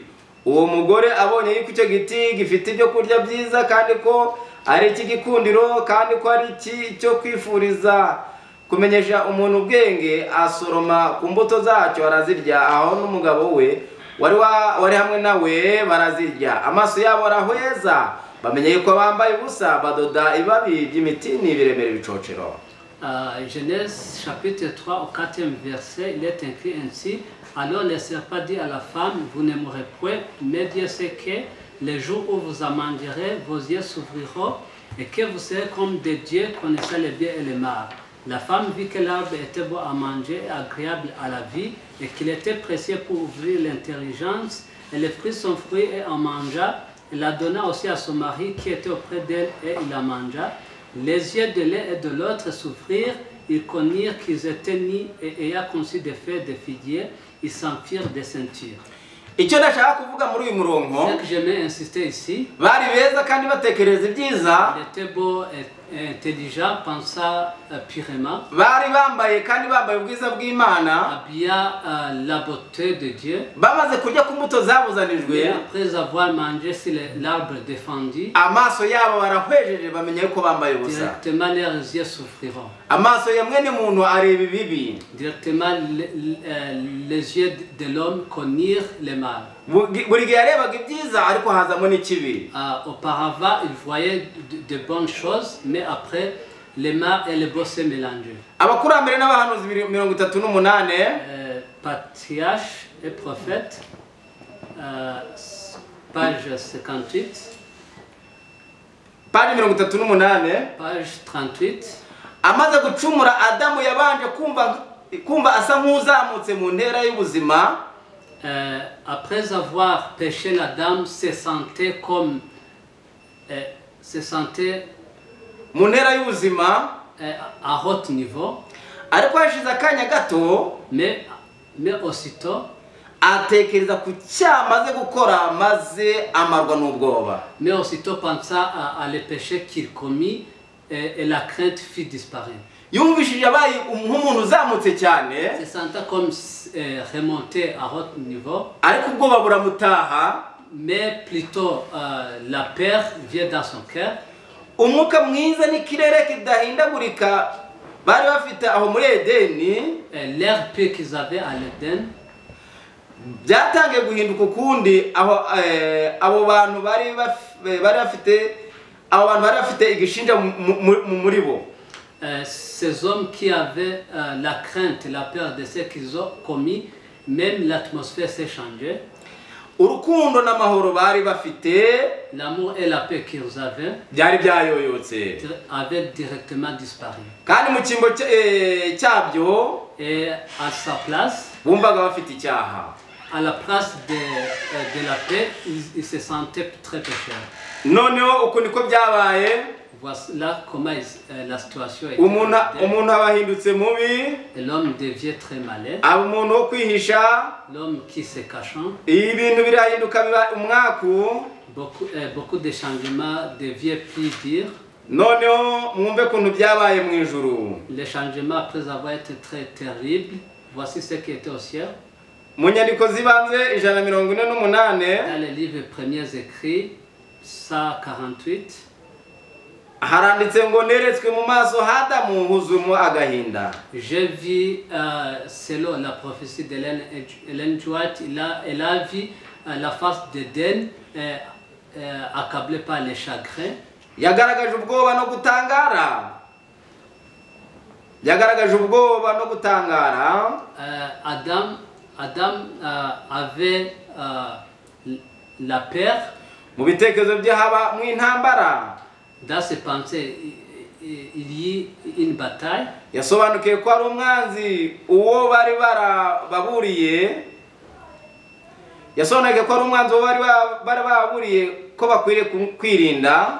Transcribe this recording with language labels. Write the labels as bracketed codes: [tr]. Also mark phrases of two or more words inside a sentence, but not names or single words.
[rw] Uwo mugore abonye yuko icyo giti gifite ibyo kurya byiza kandi ko ari ikigikundiro kandi ko ari cyo kwifuriza kumenyesha umuntu ubwenge, asoroma ku mbuto zacyo arazirya. Aho n'umugabo we wari hamwe nawe barazirya, amaso yabo arahweza bamenye yuko bambaye ubusa, badoda ibabi by'imitini biremera ibicocero. [fr] Genèse chapitre 3 au 4e verset, il est écrit ainsi: alors le serpent dit à la femme, vous ne mourrez point, mais Dieu sait que le jour où vous en mangerez, vos yeux s'ouvriront et que vous serez comme des dieux connaissant le bien et le mal. La femme vit que l'arbre était beau à manger et agréable à la vie et qu'il était précieux pour ouvrir l'intelligence. Elle prit son fruit et en mangea. Elle la donna aussi à son mari qui était auprès d'elle et il la mangea. Les yeux de l'un et de l'autre s'ouvrirent. Ils connurent qu'ils étaient nus et ayant conçu des feuilles de figuier, ils s'en firent des ceintures. [rw] icyo ndashaka kuvuga muri uyu murongo, [fr] Ce que j'aimais insister ici, [rw] bari beza kandi batekereza ibyiza, [fr] il était beau et intelligent, pensa purément, [rw] bari bambaye kandi bambaye ubwiza bw'Imana, [fr] habilla la beauté de Dieu. [rw] bamaze kurya ku mbuto zabuzanijwe, [fr] Et après avoir mangé sur l'arbre défendu, [rw] amaso yabo barahwejeje bamenye ko bambaye ubusa. [fr] directement leurs yeux s'ouvriront. [rw] Amaso ya mwene muntu areba ibibi, [fr] Directement les yeux de l'homme connurent le mal. [rw] buri gihe yarebaga ibyiza ariko hazamo n'ikibi. [fr] Auparavant, il voyait de bonnes choses, mais après, le mal et le beau se mélangeaient. [rw] Abakurambere n'abahanuzi 38, [fr] Patriarche et prophète, page 58, page 38, page 38. [rw] amaze gucumura Adamu yabanje kumva asa nk'uzamutse mu ntera y'ubuzima. [fr] Après avoir péché, la dame se sentait comme [rw] mu ntera y'ubuzima, [fr] à haut niveau, [rw] ariko hashize akanya gato [fr] mais aussitôt, [rw] atekereza ku cyamaze gukora maze amarwa n'ubwoba. [fr] pensa à le péché qu'il commit et la crainte fit disparaître. [rw] Yumvishije abaye nk'umuntu uzamutse cyane, [fr] Se sentait comme remonté à haut niveau, [rw] ariko ubwoba buramutaha. [fr] mais plutôt la peur vient dans son cœur. [rw] Umwuka mwiza n'ikirere kidahindagurika bari bafite aho muri Edeni, [fr] L'air pur qu'ils avaient à l'Éden, [rw] byatangiye guhinduka ukundi aho abo bantu bari bafite igishinja muri bo. [fr] Ces hommes qui avaient la crainte, la peur de ce qu'ils ont commis, même l'atmosphère s'est changée. [rw] Urukundo n'amahoro bari bafite, [fr] L'amour et la paix qu'ils avaient [rw] byari byayoyotse, [fr] avaient directement disparu. [rw] kandi mu cyimbo cyabyo [fr] Et à sa place, [rw] bumvaga bafite icyaha. [fr] à la place de la paix, ils se sentaient très pécheurs. [rw] Noneho uko niko byabaye, [fr] Voilà comment la situation est. [rw] umuntu abahindutse mubi, [fr] Et l'homme devient très malin. [rw] aba umuntu wo kwihisha, [fr] L'homme qui se cachant, [rw] ibintu birahinduka biba umwaku. [fr] beaucoup de changements devient plus dur. [rw] Noneho mwumve kuntu byabaye mu ijuru. [fr] Les changements après avoir été très terribles, voici ce qui était au ciel. [rw] Mu nyandiko zibanze 148, [fr] Dans les livres premiers écrits, 148, [rw] haranditse ngo neretswe mu maso h'Adamu huzumu agahinda. [fr] je vis, selon la prophétie d'Ellen White, elle a vu la face d'Éden accablée par les chagrins. [rw] Yagaragaje ubwoba no gutangara. [fr] Adam avait la peur. [rw] Mu bitekerezo bye haba mu intambara. [fr] Dans ses pensées, il y a une bataille. [rw] Yasobanukiye ko ari umwanzi uwo bari baburiye. Yasobanukiye ko ari umwanzi uwo bari baburiye ko bakwiriye kwirinda.